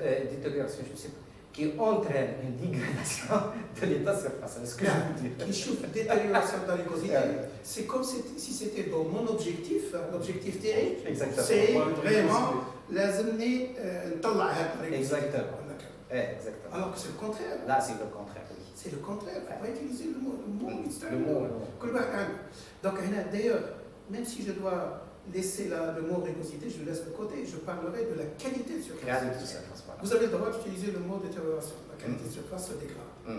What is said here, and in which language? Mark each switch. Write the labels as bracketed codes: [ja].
[fr] détérioration, je sais pas, qui entraîne une dégradation de l'état de surface. Est-ce que je veux dire? Qui chauffe détérioration de la rugosité, c'est comme si c'était dans mon objectif, l'objectif théorique. C'est vraiment [ar] لازمني نطلع هذا الريكوزيتي. [fr] Exactement. Alors que c'est le contraire. Là, c'est le contraire, oui. C'est le contraire. Il ne faut pas utiliser le mot. Le mot. Donc, d'ailleurs, même si je dois laisser le mot rugosité, je le laisse de côté, je parlerai de la qualité de surface. Vous avez le droit d'utiliser le mot détérioration. La qualité de surface se dégrade.